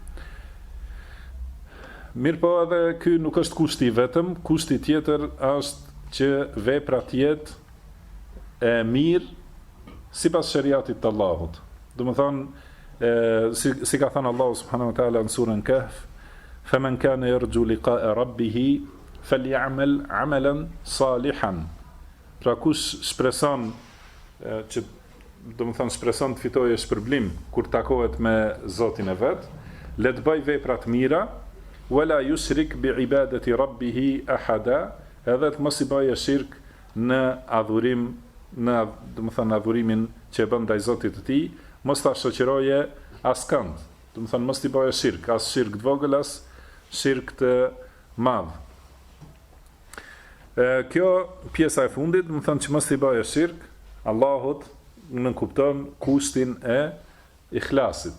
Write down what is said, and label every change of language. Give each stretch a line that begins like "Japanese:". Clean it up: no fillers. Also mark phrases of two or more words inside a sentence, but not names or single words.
Albanian: Mirë po edhe ky nuk është kushti vetëm, kushti tjetër është që vepra të jetë e mirë sipas shariatit të Allahut. Do të thonë, si ka thënë Allahu
Arabic: سبحانه وتعالى
Albanian: në surën Kahf,
Arabic: "فمن كان يرجو لقاء ربه فليعمل عملا صالحا."
Albanian: Pra kush shpreson që do të thonë shpreson të fitojë shpërblim kur takohet me Zotin e vet, le të bëj vepra të mira,
Arabic: ولا يشرك بعبادة ربه أحدا,
Albanian: edhe të mos i bëjë shirk në adhurim, në do të thonë adhurimin që e bën ndaj Zotit të tij, mos ta shoqëroje askënd. Do të thonë mos i bëjë shirk, as shirk të vogël, as shirk të madh. Kjo pjesa e fundit, do të thonë që mos i bëjë shirk Allahut, në kupton kushtin e ikhlasit.